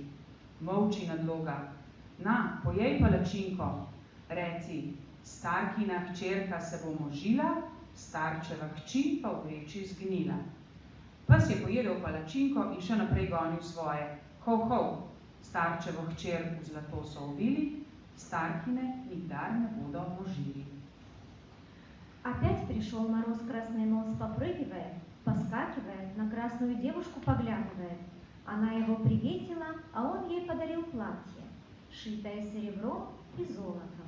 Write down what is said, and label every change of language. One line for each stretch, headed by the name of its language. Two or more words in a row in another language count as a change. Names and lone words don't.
Slovenian: Molči, nadloga. Na, pojej palačinko. Reci, starkina hčerka se bo možila, starčeva hči pa v vreči zgnila. Pes je pojedel palačinko in še naprej gonil svoje. Hov, hov, starčevo hčer v zlato so ovili,
Russian: старкины никогда не буду ужили. Опять пришел мороз, красный нос попрыгивает, поскакивает, на красную девушку поглядывает. Она его приветила, а он ей подарил платье, шитое серебром и золотом.